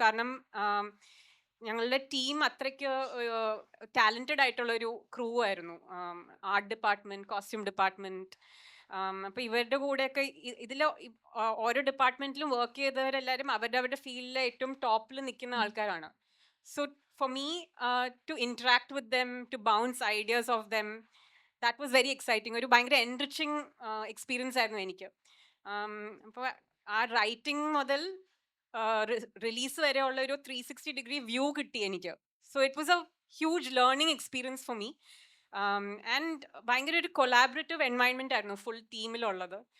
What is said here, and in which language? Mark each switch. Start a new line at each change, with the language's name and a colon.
Malayalam: കാരണം ഞങ്ങളുടെ ടീം അത്രയ്ക്ക് ടാലൻറ്റഡ് ആയിട്ടുള്ളൊരു ക്രൂ ആയിരുന്നു. Art department, costume department. അപ്പോൾ ഇവരുടെ കൂടെയൊക്കെ ഇതിൽ ഓരോ ഡിപ്പാർട്ട്മെൻറ്റിലും വർക്ക് ചെയ്തവരെല്ലാവരും അവരുടെ ഫീൽഡിലെ ഏറ്റവും ടോപ്പിൽ നിൽക്കുന്ന ആൾക്കാരാണ്.
English: So for me, to interact with them, to bounce ideas off them, that was very exciting.
Malayalam: ഒരു ഭയങ്കര എൻറിച്ചിങ് എക്സ്പീരിയൻസ് ആയിരുന്നു എനിക്ക്. അപ്പോൾ ആ റൈറ്റിംഗ് മുതൽ റിലീസ് വരെ ഉള്ള ഒരു 360-degree വ്യൂ കിട്ടി എനിക്ക്.
English: So it was a huge learning experience for me. And
Malayalam: ഭയങ്കര ഒരു കൊളാബറേറ്റീവ് എൻവയൺമെൻ്റ് ആയിരുന്നു ഫുൾ ടീമിലുള്ളത്.